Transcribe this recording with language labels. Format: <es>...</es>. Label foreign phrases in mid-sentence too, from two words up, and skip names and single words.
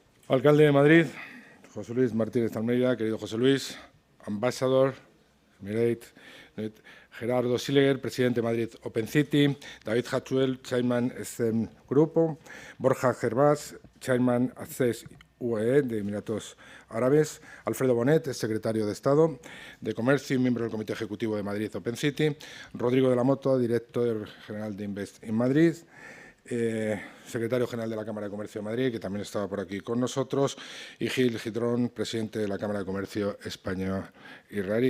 <es>Alcalde de Madrid, José Luis Martínez Almeida, querido José Luis, Ambassador, Emirates, Gerardo Silleger, presidente de Madrid Open City, David Hatchuel, chairman SEM Grupo, Borja Gervás, chairman Access UAE de Emiratos Árabes, Alfredo Bonet, secretario de Estado de Comercio y miembro del Comité Ejecutivo de Madrid Open City, Rodrigo de la Moto, director general de Invest in Madrid, secretario general de la Cámara de Comercio de Madrid, que también estaba por aquí con nosotros, y Gil Gidrón, presidente de la Cámara de Comercio España-Israelí.</es>